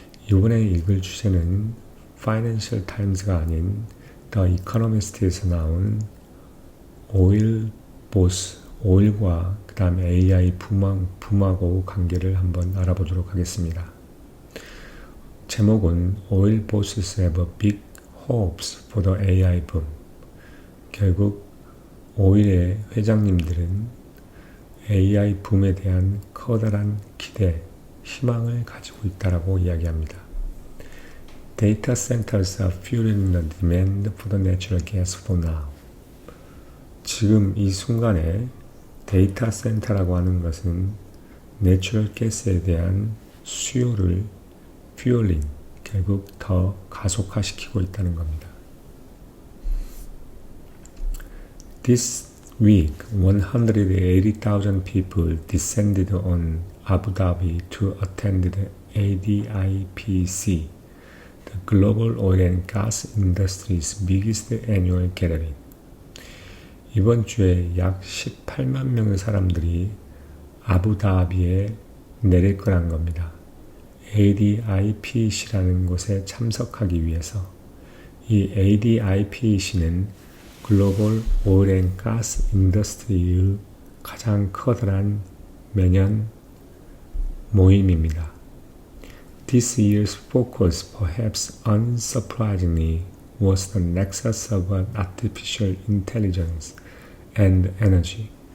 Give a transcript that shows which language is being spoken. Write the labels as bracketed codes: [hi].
[ko] 이번에 읽을 주제는 파이낸셜 타임즈가 아닌 The Economist에서 나온 오일 보스, 오일과 그 다음에 AI 붐하고 관계를 한번 알아보도록 하겠습니다. [en] 제목은 Oil bosses have big hopes for the AI boom. [ko] 결국 오일의 회장님들은 AI 붐에 대한 커다란 기대, 희망을 가지고 있다고 이야기합니다. [en] Data centers are fueling the demand for the natural gas for now. [ko] 지금 이 순간에 데이터 센터라고 하는 것은 내추럴 가스에 대한 수요를 퓨얼링, 결국 더 가속화시키고 있다는 겁니다. [en] This week, 180,000 people descended on Abu Dhabi to attend the ADIPC, the global oil and gas industry's biggest annual gathering. [ko] 이번 주에 약 18만 명의 사람들이 아부다비에 내릴 거란 겁니다. ADIPC라는 곳에 참석하기 위해서. 이 ADIPC는 글로벌 오일 앤 가스 인더스트리의 가장 커다란 매년 모임입니다. [en] This year's focus, perhaps unsurprisingly, was the nexus of artificial intelligence and energy.